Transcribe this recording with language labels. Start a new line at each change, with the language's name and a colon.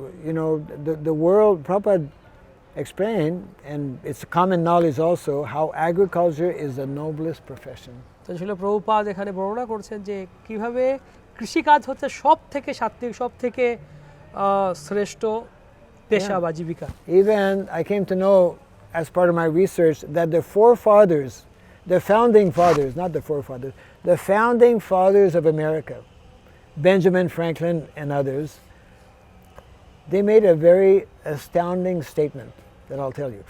English: You know, the world, Prabhupada explained, and it's common knowledge also, how agriculture is the noblest profession.
Bangla: তো আসলে প্রভুপাদ এখানে বর্ণনা করছেন যে কিভাবে কৃষিকাজ হচ্ছে সব থেকে সাত্বিক, সব থেকে শ্রেষ্ঠ পেশা বা জীবিকা।
English: Even I came to know as part of my research that the forefathers, the founding fathers, not the forefathers, the founding fathers of America, Benjamin Franklin and others, they made a very astounding statement that I'll tell you.